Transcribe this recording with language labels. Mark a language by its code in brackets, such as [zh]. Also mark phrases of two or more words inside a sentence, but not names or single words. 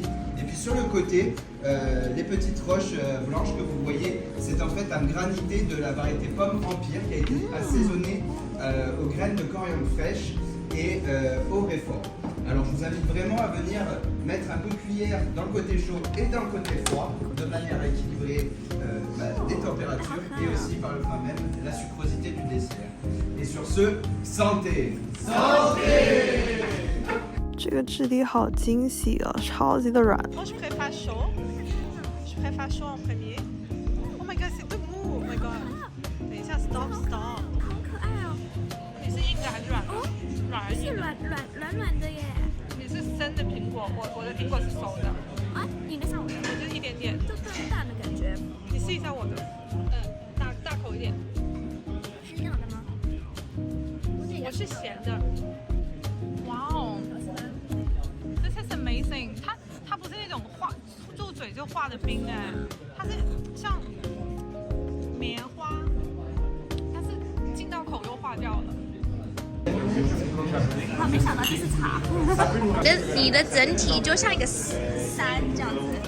[fr] Et puis sur le côté, les petites roches blanches que vous voyez, c'est en fait un granité de la variété pomme Empire qui a été assaisonné aux graines de coriandre fraîche et au réfort. Alors je vous invite vraiment à venir mettre un coup de cuillère dans le côté chaud et dans le côté froid de manière à équilibrer les températures et aussi par le fait même la sucrosité du dessert. Et sur ce, santé! Santé! [zh] 这个质地好惊喜哦，超级的软。 [fr] Moi, je préfère chaud. Je préfère chaud en premier. [en] Oh my god, [fr] c'est tout mou. [en] Oh my god. [zh] 等一下 ， [en] stop stop。 [zh] 好可爱哦！你是硬的还是软的？软而是硬的。软的耶。你是生的苹果，我的苹果是熟的。啊，你的像我的，我就是一点点。就淡淡的感觉。你试一下我的，大口一点。是一样的吗？我是咸的。哇哦！ [en] This is amazing。 [zh] 它不是那种入嘴就化的冰哎，它是像棉花，但是进到口又化掉了。我没想到这是茶。你的整体就像一个山这样子。